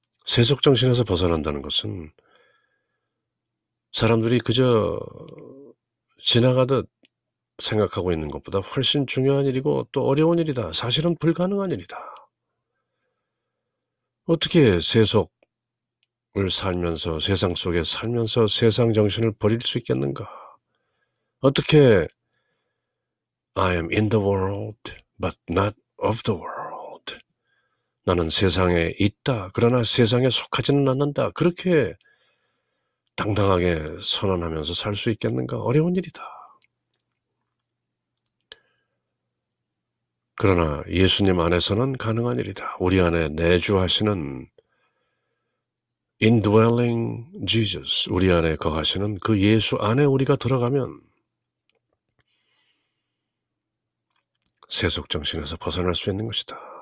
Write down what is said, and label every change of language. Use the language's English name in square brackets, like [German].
[Korean] 세속정신에서 벗어난다는 것은 사람들이 그저 지나가듯 생각하고 있는 것보다 훨씬 중요한 일이고 또 어려운 일이다. 사실은 불가능한 일이다. 어떻게 세속을 살면서 세상 속에 살면서 세상 정신을 버릴 수 있겠는가? 어떻게 [English] I am in the world but not of the world. [Korean] 나는 세상에 있다. 그러나 세상에 속하지는 않는다. 그렇게 당당하게 선언하면서 살 수 있겠는가? 어려운 일이다. 그러나 예수님 안에서는 가능한 일이다. 우리 안에 내주하시는 [English] indwelling Jesus, [Korean] 우리 안에 거하시는 그 예수 안에 우리가 들어가면 세속 정신에서 벗어날 수 있는 것이다.